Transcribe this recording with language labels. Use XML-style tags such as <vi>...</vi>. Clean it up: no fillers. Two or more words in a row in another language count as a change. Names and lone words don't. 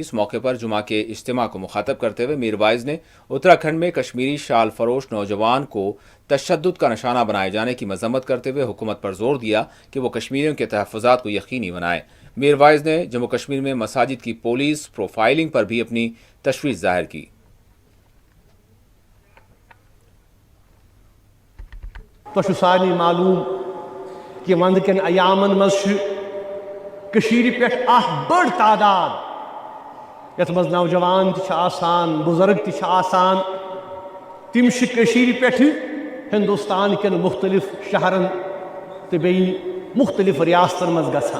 <ur>اس موقع پر جمعہ کے اجتماع کو مخاطب کرتے ہوئے میرواعظ نے اتراکھنڈ میں کشمیری شال فروش نوجوان کو تشدد کا نشانہ بنائے جانے کی مذمت کرتے ہوئے حکومت پر زور دیا کہ وہ کشمیریوں کے تحفظات کو یقینی بنائے. میرواعظ نے جموں کشمیر میں مساجد کی پولیس پروفائلنگ پر بھی اپنی تشویش ظاہر کی.</ur> <ks>तो सारी मालूम कि वंद कन अयामन मज पे बड़ तादाद यथ मज नौजवान आसान, बुजुर्ग आसान, तिम पे हिंदुस्तान कन मुख्तलिफ शहरन तो बे मुख्तलिफ रियासतन मज गसान।</ks>